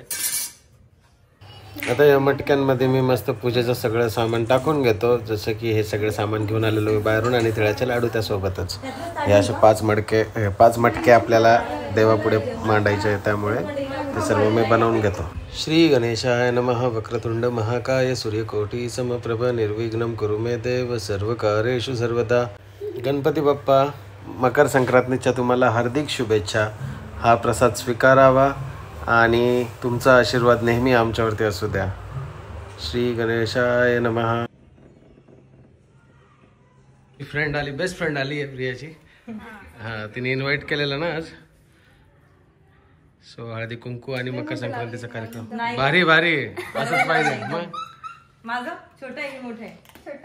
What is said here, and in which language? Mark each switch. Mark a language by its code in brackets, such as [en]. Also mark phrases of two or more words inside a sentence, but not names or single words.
[mr] आता या मटक्यांमध्ये मी मस्त पूजेचं सगळं सामान टाकून घेतो, जसं की हे सगळं सामान घेऊन आलेलो मी बाहेरून, आणि तिळाचे लाडू त्यासोबतच। हे असे 5 मटके आपल्याला देवापुढे मांडायचे आहे, त्यामुळे ते सर्व मी बनवून घेतो। [sa] श्री गणेशाय नमः। वक्रतुंड महाकाय सूर्यकोटी समप्रभ निर्विघ्नं कुरु मे देव सर्वकार्येषु सर्वदा। [mr] गणपती बाप्पा, मकर संक्रांतीच्या तुम्हाला हार्दिक शुभेच्छा। हा प्रसाद स्वीकारावा आणि तुमचा आशीर्वाद नेहमी आमच्यावरती असू द्या। [sa] श्री गणेशाय नमः. [mr] फ्रेंड आली, [en] best friend [mr] आली आहे प्रियाची. हा, तिने इन्व्हाइट केलेलं ना आज. सो हळदी कुंकू आणि मकर संक्रांतीचा कार्यक्रम. भारी भारी असंच पाहिजे. मग माझं छोटं आहे की मोठं आहे?